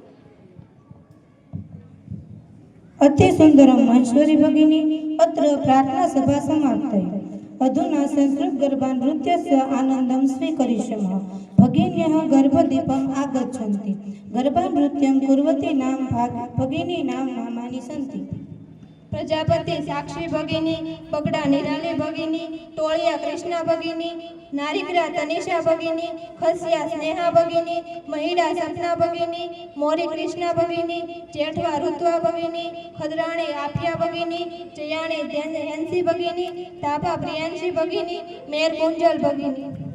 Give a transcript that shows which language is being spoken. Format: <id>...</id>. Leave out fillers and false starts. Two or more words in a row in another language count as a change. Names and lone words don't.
<sa>अति सुंदरम महेश्वरी भगिनी अत्र प्रार्थना सभा समाप्तये अधुना संस्कृत गरबा नृत्यस्य आनन्दं स्वीकरिष्यामः भगिन्यः गर्भदीपम् आगच्छन्ति गरबा नृत्यं कुर्वतीनां भगिनीनां नामानि सन्ति પ્રજાપતિ સાક્ષી ભગીની, બગડા નિરાલી ભગીની, ટોળિયા કૃષ્ણા ભગીની, નારિકરા તનિષા ભગીની, ખસિયા સ્નેહા ભગીની, મહિડા સપના ભગીની, મોરી કૃષ્ણા ભગીની, જેઠવા ઋત્વા ભગીની, ખદરાણી આફિયા ભગીની, જયાણી હેન્સી ભગીની, ધાભા પ્રિયાંશી ભગીની, મેર કુંજલ ભગીની.</sa>